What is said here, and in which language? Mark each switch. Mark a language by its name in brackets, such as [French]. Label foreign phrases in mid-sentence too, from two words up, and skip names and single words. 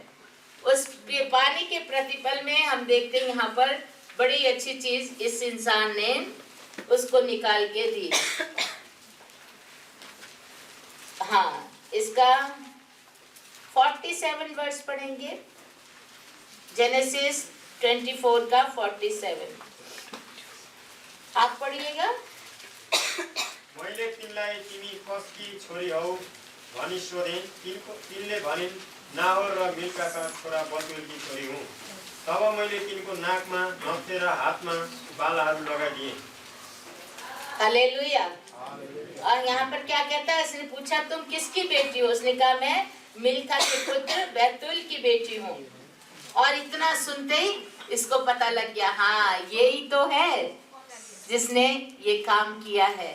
[Hindi] उस पानी के प्रतिफल में हम देखते हैं यहाँ पर बड़ी अच्छी चीज इस इंसान ने उसको निकाल के दी। हाँ, इसका 47 वर्ष पढ़ेंगे, जेनेसिस 24 का 47 आप पढ़िएगा। [Nepali] मैले तिनलाई तिमी कसकी छोरी हौ भनी सोधेँ, तिनले भनिन् नाहोर र मिल्काका छोरा बतुएलकी छोरी हुँ। तब मैले तिनको नाकमा नक्थे र हातमा बालाहरू लगाइदिएँ। हालेलुया। [Hindi] और यहाँ पर क्या कहता है, इसने पूछा तुम किसकी बेटी हो? उसने कहा मैं मिल्का के पुत्र बैतूल की बेटी हूँ। और इतना सुनते ही इसको पता लग गया, हाँ यही तो है जिसने ये काम किया है।